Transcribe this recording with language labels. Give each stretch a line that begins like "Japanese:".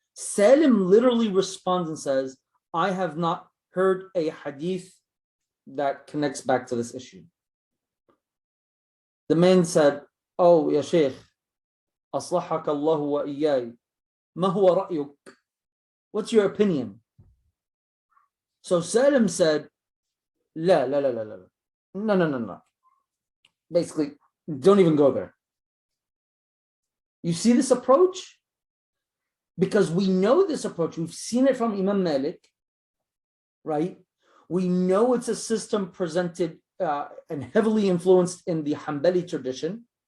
English: Salim literally responds and says, I have not heard a hadith that connects back to this issue. The man said, oh, ya Shaykh, أصلحك الله وإياي ما هو رأيك? What's your opinion?
Arabic: So Salim said, لا لا لا لا لا.
English: No, no, no, no. Basically, don't even go there. You see this approach? Because we know this approach. We've seen it from Imam Malik, right? We know it's a system presented and heavily influenced in the Hanbali tradition.